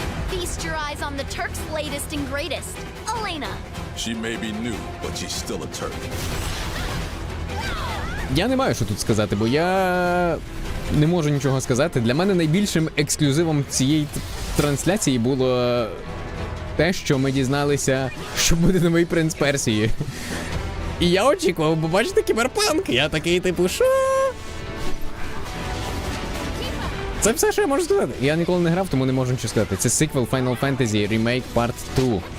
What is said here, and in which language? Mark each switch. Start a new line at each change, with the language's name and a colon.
English: Feast your eyes on the Turk's latest and greatest, Elena. She may be new, but she's still a Turk.
Ukrainian: Я не маю що тут сказати, бо я не можу нічого сказати. Для мене найбільшим ексклюзивом цієї трансляції було те, що ми дізналися, що буде новий принц Персії. І я очікував побачити кіберпанк. Я такий, типу, що? Це все, що я можу сказати. Я ніколи не грав, тому не можу нічого сказати. Це сиквел Final Fantasy Remake Part 2.